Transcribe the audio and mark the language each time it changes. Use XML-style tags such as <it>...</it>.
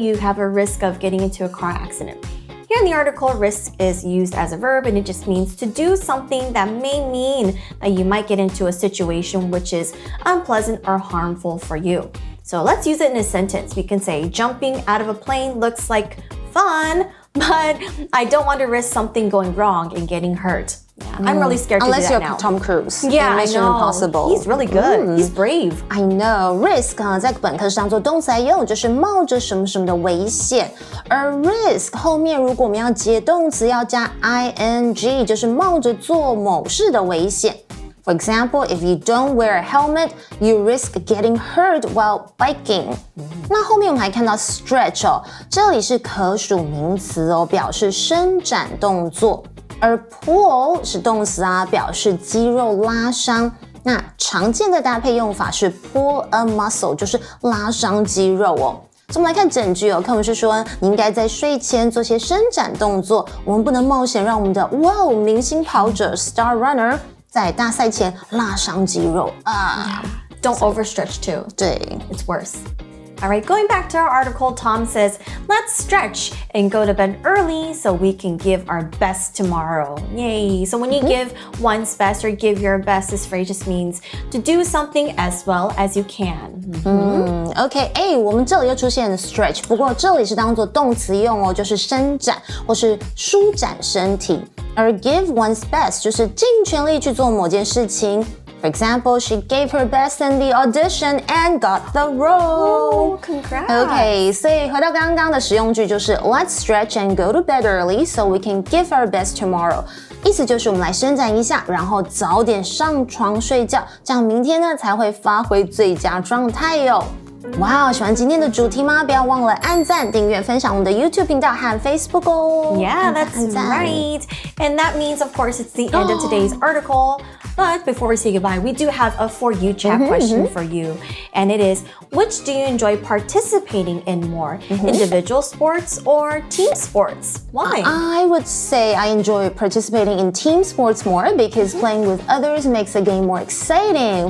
<en>You have a risk of getting into a car accident. Here in the article, risk is used as a verb and it just means to do something that may mean that you might get into a situation which is unpleasant or harmful for you. So let's use it in a sentence. We can say, jumping out of a plane looks like fun, but I don't want to risk something going wrong and getting hurt. Yeah, I'm really scared to do that now. Unless you're Tom Cruise. Yeah, Mission Impossible. He's really good. He's brave. I know.</en> <zh>Risk 在本课是当作动词来用，就是冒着什么什么的危险。而 risk 后面如果我们要接动词，要加 ing， 就是冒着做某事的危险。</zh> <en>For example, if you don't wear a helmet, you risk getting hurt while biking.</en> <zh>那后面我们还看到 stretch 哦，这里是可数名词哦，表示伸展动作。而 pull 是动词啊，表示肌肉拉伤。那常见的搭配用法是 pull a muscle， 就是拉伤肌肉哦。所以我们来看整句哦，课文是说你应该在睡前做些伸展动作，我们不能冒险让我们的明星跑者 Star Runner 在大赛前拉伤肌肉啊。</zh> <en>Don't overstretch too.</en> <zh>对</zh> <en>It's worse. All right, going back to our article, Tom says, let's stretch and go to bed early so we can give our best tomorrow. Yay. So when you give one's best or give your best, this phrase just means to do something as well as you can.</en> <zh>OK， 我们这里又出现了 stretch， 不过这里是当做动词用哦，就是伸展或是舒展身体。而 give one's best 就是尽全力去做某件事情。</zh> <en>For example, she gave her best in the audition and got the role. Congrats. OK，</en> <zh>所以回到刚刚的实用句就是</zh> <en>Let's stretch and go to bed early so we can give our best tomorrow.</en> <zh>意思就是我们来伸展一下，然后早点上床睡觉，这样明天呢才会发挥最佳状态哟。哇，喜欢今天的主题吗？不要忘了按赞、订阅、分享我们的 YouTube 频道和 Facebook 哦。</zh> <en>Yeah, that's right. And that means, of course, it's the end of today's article. But before we say goodbye, we do have a For You chat question for you. And it is, which do you enjoy participating in more? Individual sports or team sports? Why? I would say I enjoy participating in team sports more because playing with others makes the game more exciting.</en>